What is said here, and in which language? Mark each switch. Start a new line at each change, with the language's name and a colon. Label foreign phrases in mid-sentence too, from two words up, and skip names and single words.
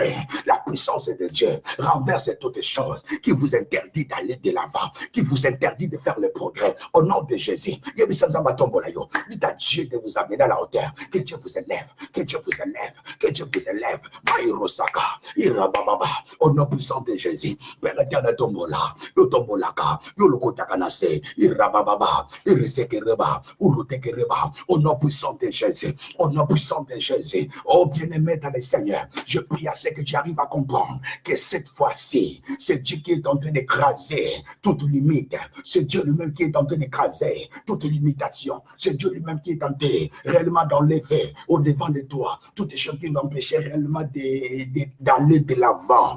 French: La puissance de Dieu renverse toutes choses qui vous interdit d'aller de l'avant. Qui vous interdit de faire le progrès. Au nom de Jésus. Dites à Dieu de vous amener à la hauteur. Que Dieu vous élève. Que Dieu vous élève. Que Dieu vous élève. Maïro saka. Irabababa. Au nom puissant de Jésus, Père éternel, tombola, yo tombolaka, yo lokotakanase, irabababa, irisekereba, urutekereba, au nom puissant de Jésus, au nom puissant de Jésus, oh bien-aimé dans le Seigneur, je prie à ce que tu arrives à comprendre que cette fois-ci, c'est Dieu qui est en train d'écraser toute limite, c'est Dieu lui-même qui est en train d'écraser toute limitation, c'est Dieu lui-même qui est en train réellement d'enlever au devant de toi toutes les choses qui l'empêchaient réellement d'aller de l'avant.